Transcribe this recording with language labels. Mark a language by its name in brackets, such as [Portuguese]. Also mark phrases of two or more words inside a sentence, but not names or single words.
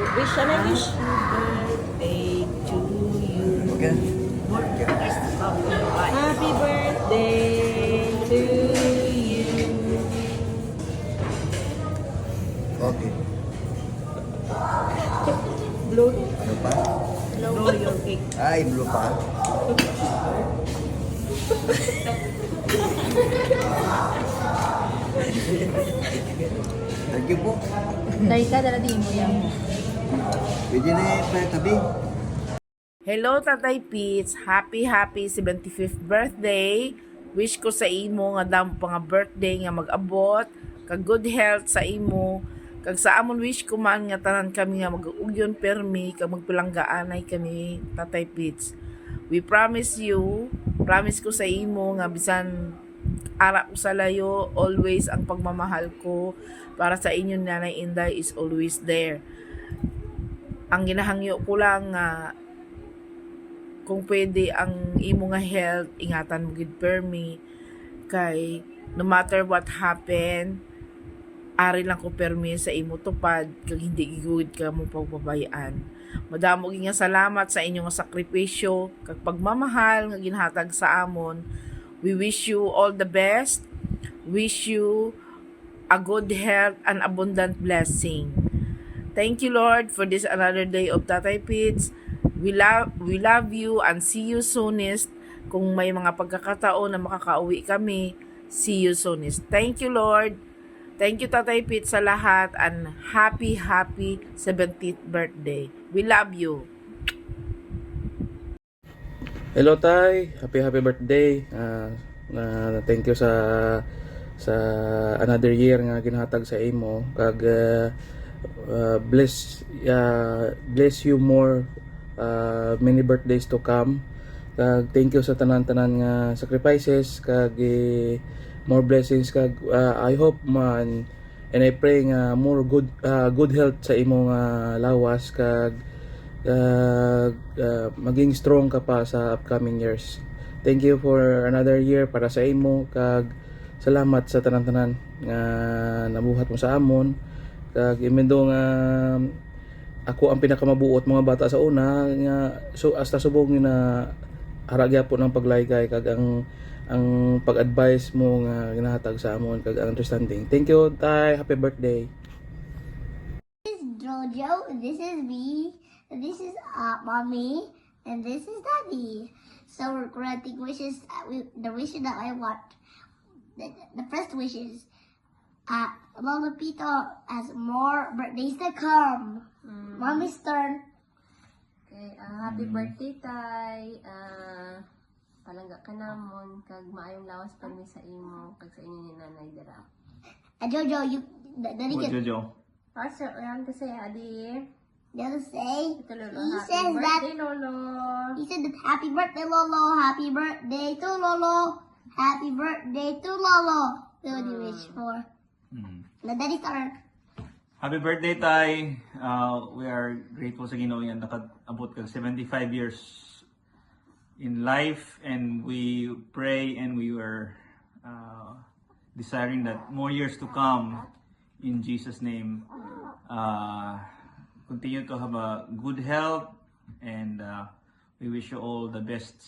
[Filipino] wish. Ano yung wish? [English] Birthday to you. Okay. Happy birthday to you. Okay. Blow. [Filipino] Ano pa? [English] Blow your cake. [Filipino] Ay, blue pa. [English] Thank you po. [Filipino] Dahil ka, dala di mo yan. Pwede na yung tabi. [English] Hello, Tatay Pits. Happy 75th birthday. [Hiligaynon] Wish ko sa imo nga damo pa nga birthday nga mag-abot. Kag [English] good health [Hiligaynon] sa imo. Kag sa amon wish ko man nga tanan kami nga mag-ugyon permi kag magpilanggaanay kami, Tatay Pits. [English] We promise [Hiligaynon] ko sa imo nga bisan ara ko sa layo, [Filipino] always ang pagmamahal ko para sa inyo, Nanay Inday, [English] is always there. [Hiligaynon] Ang ginahangyo ko lang nga kung pwede ang imo nga health, ingatan mo gid permi kay [English] no matter what happen, [Hiligaynon] ari lang ko permi sa imo tupad kag hindi gigud ka mo pagbabayaan. Madamo nga salamat sa inyong sakripisyo kag pagmamahal nga ginhatag sa amon. [English] We wish you all the best. Wish you a good health and abundant blessing. Thank you, Lord, for this another day of Tatay Pits. We love you and see you soonest. [Filipino] Kung may mga pagkakataon na makakauwi kami, [English] see you soonest. Thank you, Lord. Thank you, [Filipino] Tatay Pits, sa lahat, [English] and happy 70th birthday. We love you. Hello Tay, happy birthday. Thank you sa another year [Hiligaynon] nga ginhatag sa imo kag [English] bless you more, many birthdays to come. [Hiligaynon] Kag [English] thank you [Hiligaynon] sa tanan-tanan nga sacrifices kag [English] more blessings [Hiligaynon] kag [English] I hope [Hiligaynon] man [English] and I pray [Hiligaynon] nga [English] more good health [Hiligaynon] sa imo nga lawas kag maging strong ka pa sa [English] upcoming years. Thank you for another year [Hiligaynon] para sa imo kag salamat sa tanan-tanan nga nabuhat mo sa amon kag imendo nga ako ang pinakamabuot mga bata sa una nga so hasta subong na haragya po ng paglaygay kag ang pag-advise mo nga ginahatag sa amon kag understanding. [English] Thank you Tay, happy birthday. This is Jojo, this is me, and this is mommy, and this is daddy. So we're granting wishes. The wish that I want. The first wish is, Lola Pito has more birthdays to come. Mommy's turn. Okay, happy birthday, Tay. [Hiligaynon] Palangga ka namon, kag maayong lawas pa mi sa imo, kag sa inyo ni Nanay Dara. [English] Jojo, daddy can. Jojo. [Filipino] Pastor, ayan kasi, Adi. [English] Just say. [Filipino] Ito, Lolo. [English] He Happy says birthday, that. Lolo. He said that happy birthday, Lolo. Happy birthday to Lolo. Happy birthday to Lolo. That's what you wish for. Now, daddy's turn. Happy birthday, Tay. We are grateful [Hiligaynon] sa Ginoo nga nakaabot ka [English] 75 years in life, and we pray and we were desiring that more years to come in Jesus' name. Continue to have a good health, and we wish you all the best.